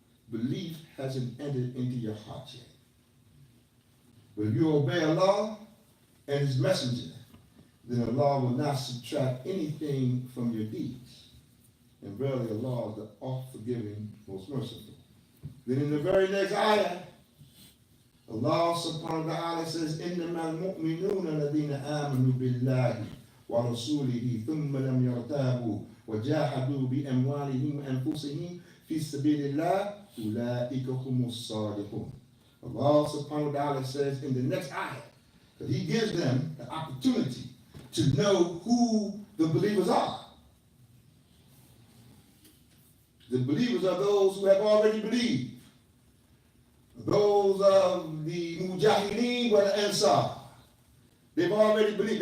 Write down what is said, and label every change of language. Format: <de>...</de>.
<en>Belief hasn't entered into your heart yet. But if you obey Allah and his messenger, then Allah will not subtract anything from your deeds. And verily Allah is the oft-forgiving, most merciful. Then in the very next ayah, Allah subhanahu wa ta'ala says,</en> <ar>إِنَّمَا الْمُؤْمِنُونَ الَّذِينَ آمَنُوا بِاللَّهِ وَرَسُولِهِ ثُمَّ لَمْ يَرْتَابُوا وَجَاهَدُوا بِأَمْوَالِهِمْ وَأَنفُسِهِمْ fi sabilillah ulaika humus sadiqun.</ar> <en>Allah subhanahu wa ta'ala says in the next ayah that he gives them the opportunity to know who the believers are. The believers are those who have already believed. Those of the Mujahideen or the Ansar. They've already believed.</en>